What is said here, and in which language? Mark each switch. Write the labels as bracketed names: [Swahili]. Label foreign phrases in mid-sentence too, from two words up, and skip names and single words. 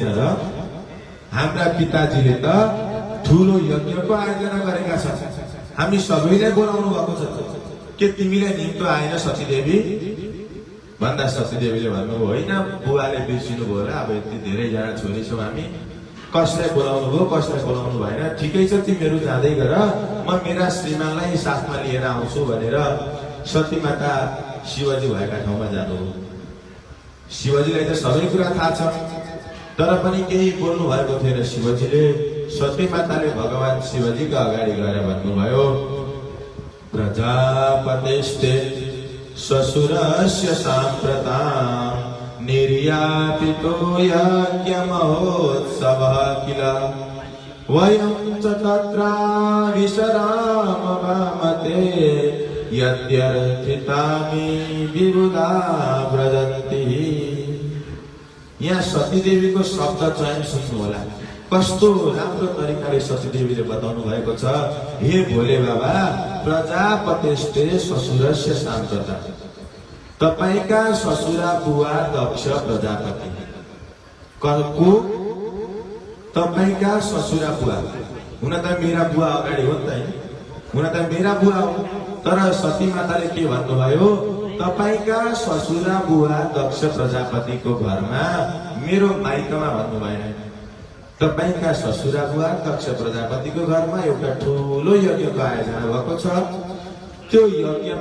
[Nepali] र, हाम्रा पिताजीले त ठुलो यज्ञको आयोजना गरेका छन्, हामी सबैलाई बोलाउनु भएको छ, के तिमीलाई निम्तो आएन सती देवी भन्दा सती देवीले भन्नुभयो, होइन बुवाले बिर्सिनु भयो र, अब यति धेरैजना छोरी छौँ हामी, कसलाई बोलाउनु भयो कसलाई बोलाउनु भएन, ठिकै छ तिमीहरू जाँदै गर, म मेरा श्रीमानलाई साथमा लिएर आउँछु भनेर सती माता शिवजी भएका ठाउँमा जानुभयो। शिवजीलाई त सबै कुरा थाहा छ, तर पनि केही बोल्नु भएको थिएन शिवजीले। सती माताले भगवान शिवजीका अगाडि गएर भन्नुभयो, [Sanskrit] प्रजापतेस्ते ससुरस्य साम्प्रतां निर्यापितो यज्ञमहोत्सवः किल वयं च तत्राविशरामभामते यद्यर्थितानि विबुधा व्रजन्ति। [Nepali] यहाँ सती देवीको शब्द चयन सुन्नु होला, कस्तो राम्रो तरिकाले सती देवीले बताउनु भएको छ। हे भोले बाबा, [Sanskrit] प्रजापतेस्ते ससुरस्य साम्प्रतां, [Nepali] तपाईका ससुरा बुवा दक्ष प्रजापति को, तपाईका ससुरा बुवा, हुन त मेरा बुवा अगाडि हो नि त, हुन त मेरा बुवा हो, तर सती माताले के भन्नुभयो, तपाईका ससुरा बुवा दक्ष प्रजापतिको घरमा, मेरो माइतमा भन्नु भएन, तपाईका ससुरा बुवा दक्ष प्रजापतिको घरमा एउटा ठुलो यज्ञको आयोजना भएको छ।